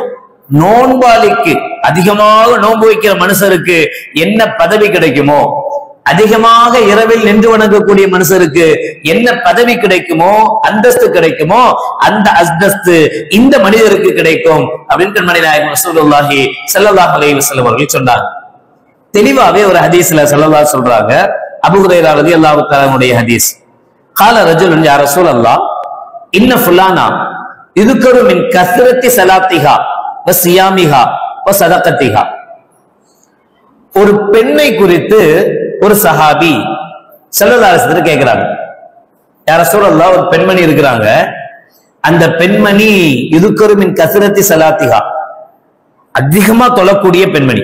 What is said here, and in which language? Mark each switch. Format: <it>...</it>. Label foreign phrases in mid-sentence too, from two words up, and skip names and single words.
<ta>நோன்பாளிக்கு, அதிகமாக நோன்பு வைக்கிற மனுஷருக்கு என்ன பதவி கிடைக்குமோ, அதிகமாக இரவில் நின்று வணங்கக்கூடிய மனுஷருக்கு என்ன பதவி கிடைக்குமோ, அந்தஸ்து கிடைக்குமோ, அந்த அந்தஸ்து இந்த மனிதருக்கு கிடைக்கும் அப்படின்னு கண்மணி நாயகம்</ta> <ar>رسول الله صلى الله عليه وسلم</ar> <ta>அவர்கள் சொன்னாங்க. தெளிவாவே ஒரு ஹதீஸ்ல ஸல்லல்லாஹு சொல்றாங்க, அபூ ஹுரைரா</ta> <ar>رضي الله تعالى</ar> <ta>உடைய ஹதீஸ்,</ta> <ar>قال رجل يا رسول الله ان فلانا يذكر من كثرة صلاتها وصيامها وصدقتها.</ar> <ta>ஒரு பெண்ணை குறித்து ஒரு சஹாபி</ta> <ar>صلى الله عليه وسلم</ar> <ta>கேக்குறாங்க,</ta> <ar>يا رسول الله</ar> <ta>ஒரு பெண்மணி இருக்கிறாங்க, அந்த பெண்மணி</ta> <ar>يذكر من كثرة صلاتها,</ar> <ta>அதிகமா தொழக்கூடிய பெண்மணி.</ta>